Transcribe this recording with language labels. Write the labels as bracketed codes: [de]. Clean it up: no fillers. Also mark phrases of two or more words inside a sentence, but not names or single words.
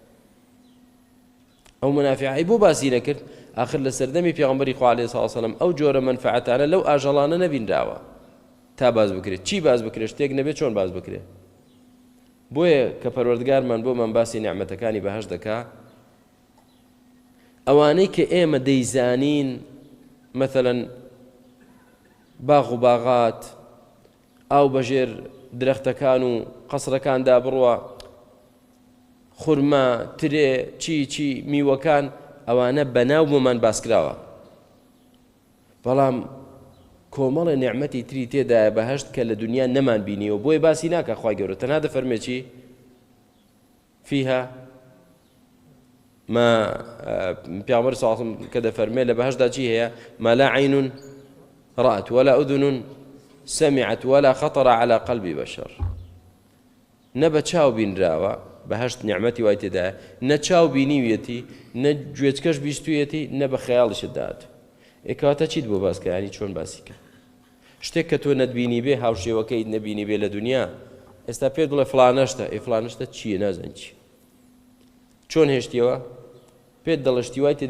[ckb] ئەو مەنافعی بۆ باسی نەکرد آخر لە سەردەمی پێغەمبەری خوا [ar] عەلەیهی سەڵات وسەلام [ckb] ئەو جۆرە مەنفەعەتانە لەو ئاژەڵانە نەبینراوە تا باز بکرێت چی باز بکرێت شتێک نەبێت چۆن باز بکرێت بۆیە کە پەروەردگارمان بۆمان باسی نیعمەتەکانی بەهەشت دەکا ئەوانەی کە ئێمە دەیزانین مەثەڵەن باغ و باغات ئاو بەژێر درەختەکان و قەسرەکاندا بڕوە خورما ترێ چی میوەکان ئەوانە بەناو بۆمان باسکراوە بەڵام کۆمەڵە نیعمەتی تری تێدایە بەهەشت کە لە دنیا نەمان بینیەوە بۆیە باسی ناکە خوای گەورە تەنها دەفەرمێ چی فيها ما پیامبر [ar] صلی الله علیه و سلم [ckb] کە دەفەرمێ لە بەهەشتدا چی هەیە [ar] ما لا عین رأت ولا أذن سمعت ولا خطر على قلب بشر [ckb] نەبە چاو بینراوە بەهەشت نیعمەتی وای تێدایە نە چاو بینیویەتی نە گوێچکەش بیستویەتی نە بە خەیاڵیشت داهات ئێکەواتە چیت بۆ باسکەیانی چۆن باسی کە شتێک کە تۆ نەتبینی بێ هاوشێوەکەیت نەبینی بێ لە دنیا ئێستا پێت بڵێ فڵانەشتە فڵانەشتە چییە نازان چی چۆن هێشتیەوە پێت دەڵشتی وای تێدای